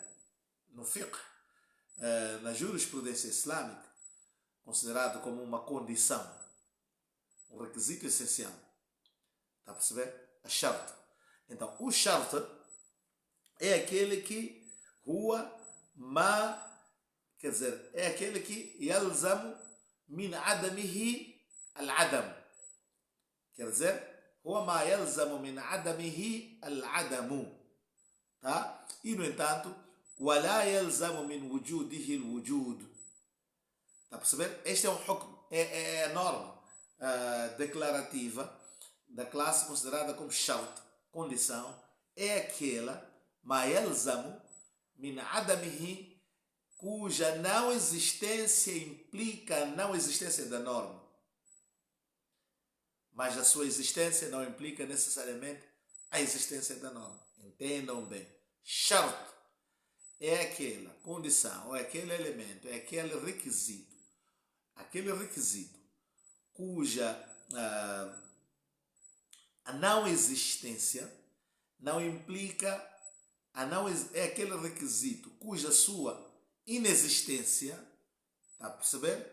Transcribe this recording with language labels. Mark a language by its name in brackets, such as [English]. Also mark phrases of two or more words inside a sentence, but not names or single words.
[Portuguese] No fiqh, na jurisprudência islâmica, considerado como uma condição, um requisito essencial. Está a perceber? A shart. Então, o shart é aquele que quer dizer, é aquele que [Arabic] يلزم من عدمه العدم. [Portuguese] Quer dizer, [Arabic] هو ما يلزم من عدمه العدم. [Portuguese] Tá? E, no entanto, [Arabic] ولا يلزم من وجوده الوجود. [Portuguese] Está a perceber? Este é um hukm, é a norma declarativa da classe considerada como shart, condição, é aquela [Arabic] ما يلزم من عدمه, [Portuguese] cuja não existência implica a não existência da norma. Mas a sua existência não implica necessariamente a existência da norma. Entendam bem. Shart é aquela condição, ou é aquele elemento, é aquele requisito cuja a não existência não implica, é aquele requisito cuja sua inexistência, está a perceber?